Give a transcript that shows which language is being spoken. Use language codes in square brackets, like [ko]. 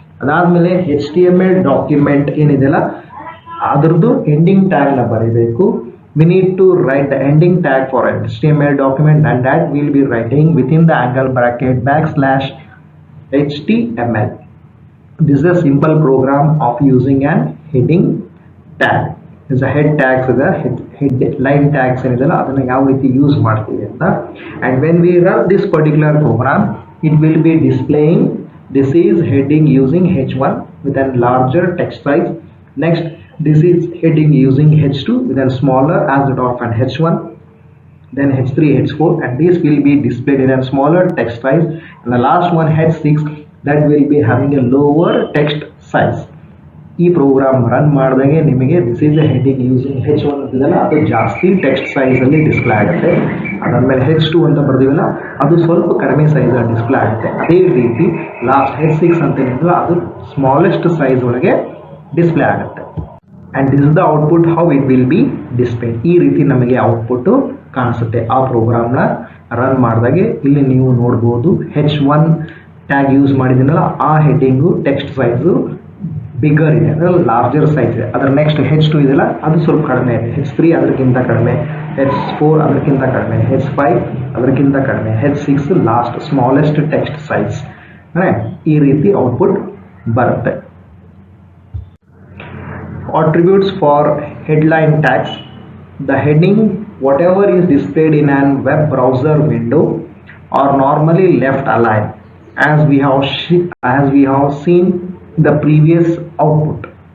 [kn] ಅದಾದಮೇಲೆ HTML document ಏನಿದೆಯಲ್ಲ ಅದರದ್ದು ಎಂಡಿಂಗ್ ಟ್ಯಾಗ್ನ ಬರೀಬೇಕು. [en] We need to write the ending tag for an HTML document, and that will be writing within the angle bracket \HTML. This is a simple program of using an heading tag. Is a head tags is a headline tags [kn] ಏನಿದೆಯಲ್ಲ ಅದನ್ನ ಯಾವ ರೀತಿ use ಮಾಡ್ತೀವಿ ಅಂತ. [en] And when we run this particular program, it will be displaying this is heading using H1 with a larger text size. Next, this is heading using H2 with a smaller as that of an H1, then H3, H4, and this will be displayed in a smaller text size. And the last one, H6, that will be having a lower text size. [kn] ಈ program run ಮಾಡಿದಾಗೆ ನಿಮಗೆ [en] this is a heading using [kn] H1 ಅಂತಿದೆಯಲ್ಲ ಅದು ಜಾಸ್ತಿ text ಸೈಜಲ್ಲಿ display ಆಗುತ್ತೆ. ಅದಾದಮೇಲೆ H2 ಅಂತ ಬರ್ತೀವಲ್ಲ ಅದು ಸ್ವಲ್ಪ ಕಡಿಮೆ ಸೈಜಲ್ಲಿ ಡಿಸ್ಪ್ಲೇ ಆಗುತ್ತೆ. ಅದೇ ರೀತಿ ಲಾಸ್ಟ್ H6 ಅಂತ ಏನಿದೆಯಲ್ಲ ಅದು ಸ್ಮಾಲೆಸ್ಟ್ ಸೈಜ್ ಒಳಗೆ ಡಿಸ್ಪ್ಲೇ ಆಗುತ್ತೆ. and this is the output how it will be displayed. ಈ ರೀತಿ ನಮಗೆ ಔಟ್ಪುಟ್ ಕಾಣಿಸುತ್ತೆ ಆ ಪ್ರೋಗ್ರಾಮ್ನ ರನ್ ಮಾಡಿದಾಗೆ. ಇಲ್ಲಿ ನೀವು ನೋಡ್ಬೋದು H1 ಟ್ಯಾಗ್ ಯೂಸ್ ಮಾಡಿದ್ದೀನಲ್ಲ ಆ ಹೆಡ್ಡಿಂಗು ಟೆಕ್ಸ್ಟ್ ಸೈಜು ಬಿಗರ್ ಇದೆ, ಅಂದರೆ ಲಾರ್ಜರ್ ಸೈಜ್ ಇದೆ. ಅದರ ನೆಕ್ಸ್ಟ್ H2 ಇದೆಯಲ್ಲ ಅದು ಸ್ವಲ್ಪ ಕಡಿಮೆ ಇದೆ, H3 ಅದಕ್ಕಿಂತ ಕಡಿಮೆ, H4 ಅದಕ್ಕಿಂತ ಕಡಿಮೆ, H5 ಅದಕ್ಕಿಂತ ಕಡಿಮೆ, H6 last smallest text size. ಈ ರೀತಿ ಔಟ್ಪುಟ್ ಬರುತ್ತೆ. [en] Attributes for headline tags: the heading whatever is displayed in an web browser window are normally left aligned as we have seen the previous output.